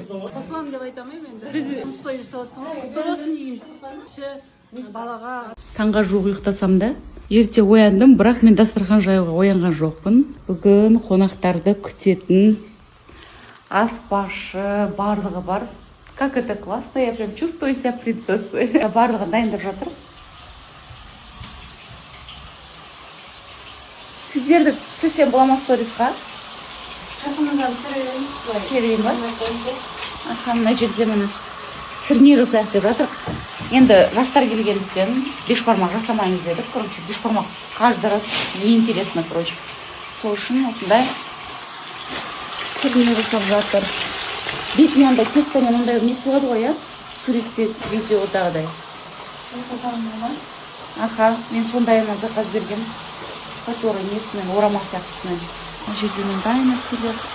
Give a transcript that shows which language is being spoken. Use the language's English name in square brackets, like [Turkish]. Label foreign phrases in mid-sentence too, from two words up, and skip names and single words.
[Kazakh] Қосыламын деп айтамын енді. Біз той жасап жатсың ғой, құтты болсын деймін. Балаға Таңға жуық ұйықтасам да, ерте ояндым, бірақ мен дастархан жаюға оянған жоқпын. Бүгін қонақтарды күтетін аспазшы барлығы бар. [Russian] Как это классно, я прям чувствую себя принцессой. [Kazakh] Барлығы дайындап жатыр. сіздерді түсірсем бола ма сторисқа? Түсірейін ба? Аха, мына жерде міне сырни жасайық деп жатыр. Енді жастар келгендіктен бешбармақ жасамаймыз дедік. [Russian] Короче, бешбармақ каждый раз неинтересно, короче. [Kazakh] Сол үшін осындай сырни жасап жатыр. Бетіне андай тестамен ондай не сылады ғой, иә? Суретте, видеодағыдай. Аха, мен сондайынан заказ берген. Который несімен, орама сияқтысымен. Мына жерде мындай нәрселер.